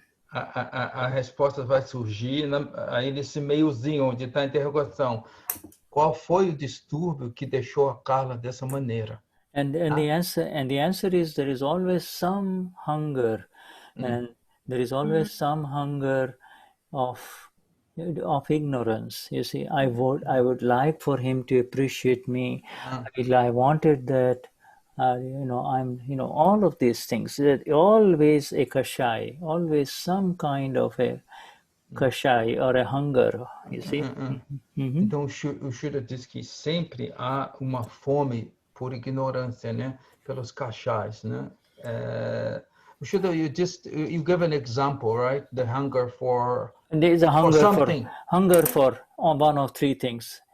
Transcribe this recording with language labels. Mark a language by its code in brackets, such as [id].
[pt] a resposta vai surgir aí nesse meiozinho onde está a interrogação. Qual foi o distúrbio que deixou a Carla dessa maneira? [en] And the answer is, there is always some hunger, and there is always some hunger of ignorance. You see, I would like for him to appreciate me. I wanted that. All of these things. That always a kashai, always some kind of a kashai or a hunger. You see. [pt] Então o Shuddha diz que sempre há uma fome por ignorância, né? Pelos kashais, né? [en] Shuddha, you give an example, right? The hunger for. And there is a hunger for something. Hunger for one of three things.